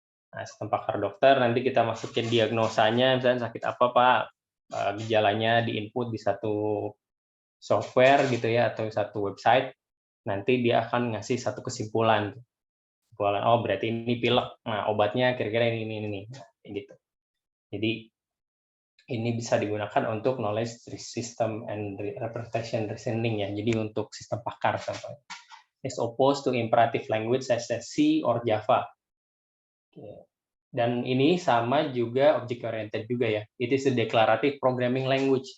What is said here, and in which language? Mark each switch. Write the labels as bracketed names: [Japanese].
[Indonesian] Nah, sistem pakar dokter, nanti kita masukin diagnosanya, misalnya sakit apa Pak, gejalanya diinput di satu software gitu ya, atau satu website, nanti dia akan ngasih satu kesimpulan. Kesimpulan, oh berarti ini pilek, nah obatnya kira-kira ini. Nah, gitu. Jadi ini bisa digunakan untuk [English] knowledge system and representation reasoning [Indonesian] ya. Jadi untuk sistem pakar contohnya. [English] As opposed to imperative language as C or Java. [Indonesian] Dan ini sama juga object oriented juga ya. [English] It is a declarative programming language.